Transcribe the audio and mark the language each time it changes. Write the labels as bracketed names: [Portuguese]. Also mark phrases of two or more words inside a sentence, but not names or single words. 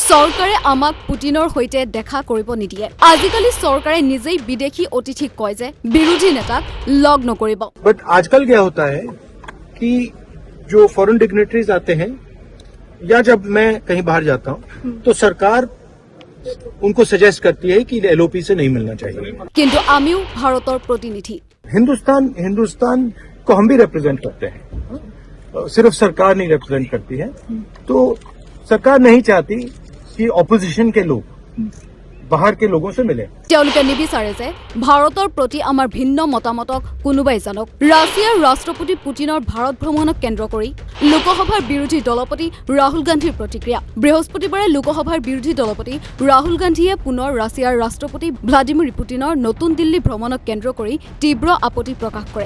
[Assamese] চৰকাৰে আমাক পুটিনৰ হৈতে দেখা কৰিব নিদিয়ে। আজিকালি চৰকাৰে নিজেই বিদেশী অতিথিক কয় যে বিৰোধী নেতাক লগ নকৰিব। [Hindi] बट आजकल क्या होता है कि जो [English] foreign dignitaries [Hindi] आते हैं या जब मैं कहीं बाहर जाता हूं तो सरकार उनको सजेस्ट करती है कि एलओपी से नहीं मिलना चाहिए। [Assamese] কিন্তু আমিও ভাৰতৰ প্ৰতিনিধি। [Hindi] हिंदुस्तान को हम भी रिप्रेजेंट करते हैं, सिर्फ सरकार नहीं रिप्रेजेंट करती है। तो सरकार नहीं चाहती कि ऑपोजिशन के लोग बाहर के लोगों से मिले। [Assamese] তেওঁলোকে নিবিচাৰে যে ভাৰতৰ প্ৰতি আমাৰ ভিন্ন মতামতক কোনোবাই জানক। ৰাছিয়াৰ ৰাষ্ট্ৰপতি পুটিনৰ ভাৰত ভ্ৰমণক কেন্দ্ৰ কৰি লোকসভাৰ বিৰোধী দলপতি ৰাহুল গান্ধীৰ প্ৰতিক্ৰিয়া। বৃহস্পতিবাৰে লোকসভাৰ বিৰোধী দলপতি ৰাহুল গান্ধীয়ে পুনৰ ৰাছিয়াৰ ৰাষ্ট্ৰপতি ভ্লাদিমিৰ পুটিনৰ নতুন দিল্লী ভ্ৰমণক কেন্দ্ৰ কৰি তীব্ৰ আপত্তি প্ৰকাশ কৰে।